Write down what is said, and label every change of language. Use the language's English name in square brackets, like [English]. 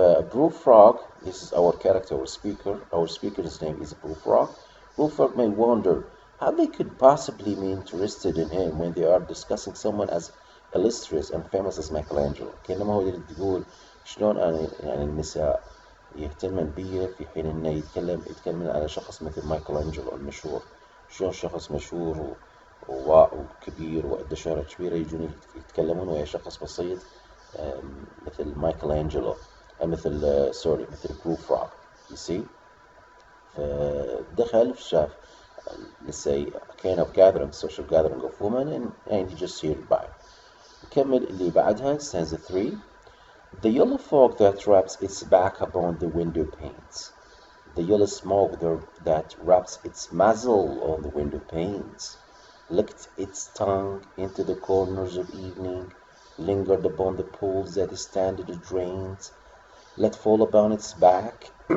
[English] Prufrock, this is our character, our speaker's name is Prufrock. Prufrock may wonder how they could possibly be interested in him when they are discussing someone as illustrious and famous as Michelangelo. [Arabic] كأنما هو يقول شلون يعني النساء يهتمن بيه في حين انه يتكلم على شخص مثل مايكلانجلو المشهور. شلون شخص مشهور وكبير وعنده شهرة كبيرة يجون يتكلمون ويا شخص بسيط مثل مايكلانجلو، مثل بروفروك. [English] you see. [Arabic] فدخل شاف [English] let's say a kind of gathering, social gathering of women, and he just heard by. [Arabic] نكمل اللي بعدها stanza 3. [English] The yellow fog that wraps its back upon the window panes, the yellow smoke that wraps its muzzle on the window panes, licked its tongue into the corners of evening, lingered upon the pools that stand in the drains, let fall upon its back